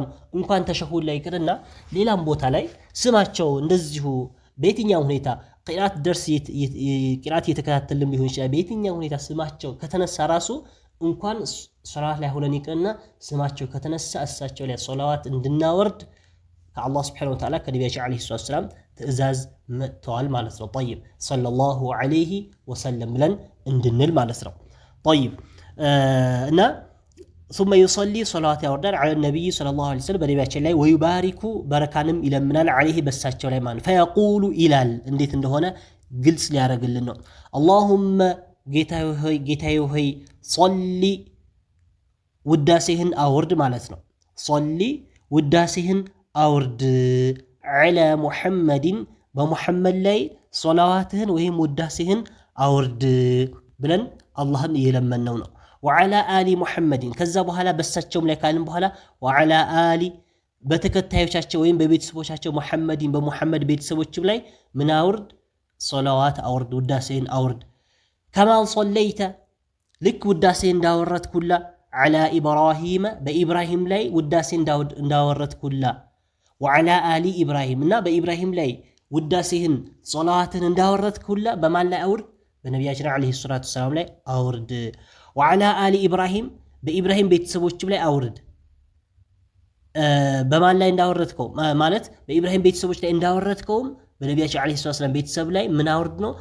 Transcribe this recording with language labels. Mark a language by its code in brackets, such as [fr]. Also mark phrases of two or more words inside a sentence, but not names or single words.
[am] እንኳን ተሸሁድ ላይ ይቅርና ሌላም ቦታ ላይ ስማቸው እንደዚሁ በየትኛው ሁኔታ ቂራት ደርስ ቂራት እየተከታተልን ቢሆን ይችላል። በየትኛው ሁኔታ ስማቸው ከተነሳ ራሱ እንኳን ሶላት ላይ ሆነን ይቅርና ስማቸው ከተነሳ እሳቸው ላይ ሶላዋት እንድናወርድ ከአላህ [ar] سبحانه وتعالى [am] ከነቢያችን [ar] عليه الصلاة والسلام [am] ትእዛዝ መጥተዋል ማለት ነው። طيب [ar] صلى الله عليه وسلم [am] ብለን እንድንል ማለት ነው። طيب እና [ar] ثم يصلي صلاه يوردان على النبي صلى الله عليه وسلم [am] በነቢያችን ላይ ويبارك በረካንም ይለምናል عليه በሳቸው ላይ ማለት فيقول ይላል እንዴት እንደሆነ ግልጽ ሊያደርግልን ነው። اللهم ጌታዬ ሆይ صلي ውዳሴህን አውርድ ማለት ነው። صلي ውዳሴህን አውርድ [ar] على محمد [am] በሙሐመድ ላይ ሶላዋትህን ወይም ውዳሴህን አውርድ ብለን አላህን እየለመነው ነው። [ar] وعلى آل محمد [am] ከዛ በኋላ በሳቸውም ላይ ካልን በኋላ [ar] وعلى آل [am] በተከታዮቻቸው ወይም በቤተሰቦቻቸው ሙሐመድን በሙሐመድ ቤተሰቦችም ላይ ምን አውርድ ሶላዋት አውርድ ውዳሴን አውርድ [ar] كما صليت [am] ልክ ውዳሴ እንዳወረድኩላ [ar] على إبراهيم [am] በኢብራሂም ላይ ውዳሴ እንዳወረድኩላ [ar] وعلى آل إبراهيم [am] እና በኢብራሂም ላይ ውዳሴህን ጸላዋትን እንዳወረድኩላ በማን ላይ አውርድ? በነቢያችን [ar] عليه الصلاة والسلام [am] ላይ አውርድ። [ar] وعلى آل إبراهيم [am] በኢብራሂም ቤተሰቦችም ላይ አውርድ። በማን ላይ እንዳወረድከው ማለት በኢብራሂም ቤተሰቦች ላይ እንዳወረድከውም በነቢያችን [ar] عليه الصلاة والسلام [am] ቤተሰብ ላይ ምን አውርድ ነው?